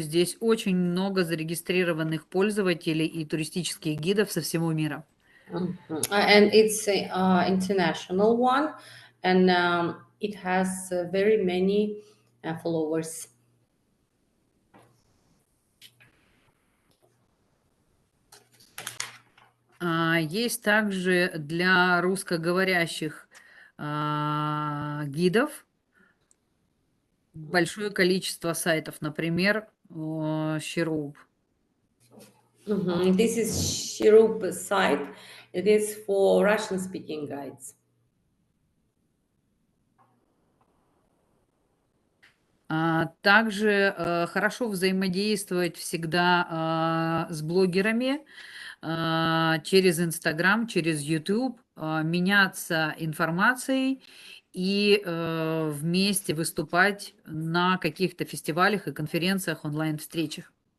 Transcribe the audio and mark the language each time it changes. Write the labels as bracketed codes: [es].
[ru] Здесь очень много зарегистрированных пользователей и туристических гидов со всего мира. [en] And it's an international one, and it has very many followers. [ru] Есть также для русскоговорящих гидов большое количество сайтов, например, Shiroop. [en] This is Shiroop site. It is for Russian-speaking guides. [ru] Также хорошо взаимодействовать всегда с блогерами через Instagram, через YouTube, меняться информацией и вместе выступать на каких-то фестивалях и конференциях, онлайн-встречах.